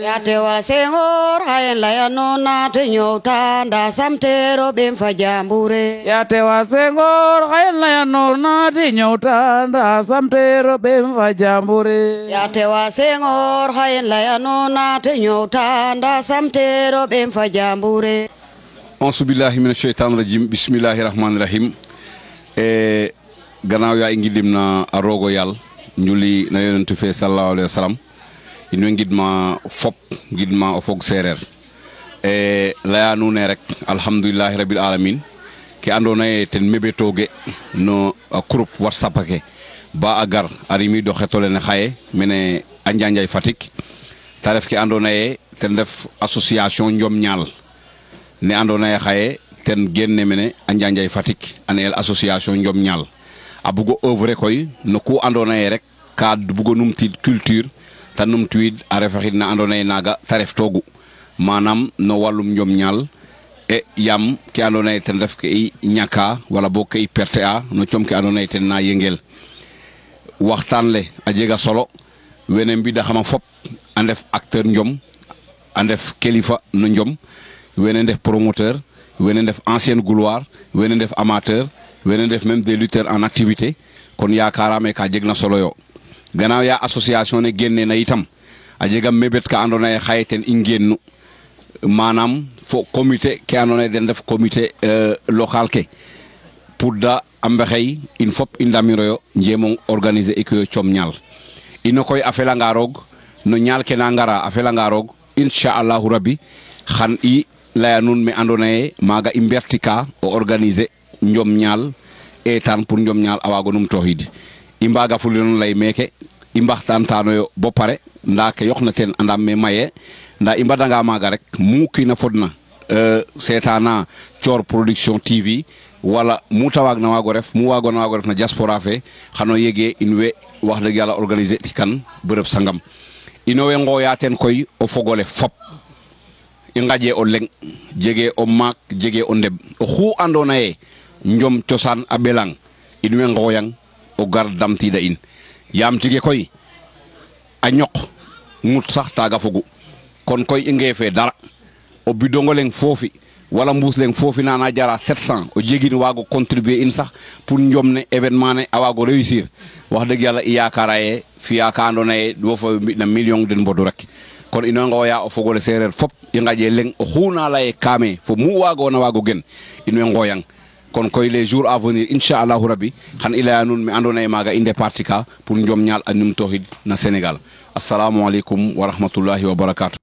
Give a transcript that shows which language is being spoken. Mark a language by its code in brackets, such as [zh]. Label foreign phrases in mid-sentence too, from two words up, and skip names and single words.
[srr] ya tewa sengor hayan layanona te nyotanda samtero bemfa jambure ya tewa sengor hayan layanona te nyotanda samtero bemfa jambure ya tewa sengor hayan layanona te nyotanda samtero bemfa jambure [ar] أعوذ بالله من الشيطان الرجيم بسم الله الرحمن الرحيم [srr] gannaaw yaa ngi lim na arogo yàlla njuli na yonentu fe [ar] صلى الله عليه وسلم [srr] ino ngidma fop ngidma o fog sereer laya nuune rek alhamdulillahi [ar] رب العالمين [srr] ke andona ye ten mebetoge no groupe whatsapp ke ba agar arimi do xetole ne xaye mene a Njanjay Fatick ta ref ke andona ye ten def association Njom Ñaal ne andona ye xaye ten genne mene a Njanjay Fatick an el association Njom Ñaal a bugo œuvre koy no ku andona ye rek ka bugo numtid culture ta numtuid a refaxid na andona ye naga ta ref togu manam no walum Njom Ñaal e yam ke andona ye ten def ke i ñaka wala bo ke i perte a no com ke andona ye ten na yengel waxtaan le a jega solo wene mbida xama fop a ndef acteur Njom a ndef kelifa no Njom wene ndef promoteur wene ndef [fr] ancienne gloire [srr] wene ndef amateur wene ndef [fr] même des lutteurs en activité [srr] kon yakarame ka jegna solo yo gannaaw ya association ne génne na itam a jega mebet ka andona ye xaye ten i ngennu manam fo comité ke andona ye den def comité local ke pour da a mbexey in fop i ndamiro yo njemong organiser ik yo com ñaal ino koy a felanga roog no ñaal ke na ngara a felanga roog inchallahu rabbi xan i laya nuun me andona ye maaga i mbertika o organiser Njom Ñaal etan pour Njom Ñaal a waago numtooxiid i mbaga fulirano lay meeke i mbaxtaantano yo bo pare nda ke yoqna ten andam me maye nda i mbadanga maaga rek mu kiina fodna seetana Thior Production TV wala mu ta waagna waago ref mu waagona waago ref na diaspora fe xano yege in we wax dëgg yàlla organiser tikan bërëb sangam ino we ngooya ten koy o fogole fop i ngaje o leng jege o maak jege o ndeb o xu andona ye Njom cosaan a belang in we ngooyang o gar damtida in yaam tige koy a ñoq ngut sax taaga fogu kon koy i ngeefe dara o bidongo leng foofi wala mbuus leng foofi nana jara 700 o jegin waago contribuer in sax pour Njom ne événement ne a waago réussir wax dëgg yàlla i yaakaara ye fiya ka andona ye wo fo mbi'na million den mbodu rek kon ino ngooya o fogole sereer fop i ngaje leng o xuna laye kaame fo mu waagona waago gen in way ngooyang kon koy [fr] les jours à venir [srr] inchallahu rabbi xan i laya nuun me andona ye maaga i départi ka pour Njom Ñaal a numtooxid na Sénégal [ar] السلام عليكم ورحمة الله وبركاته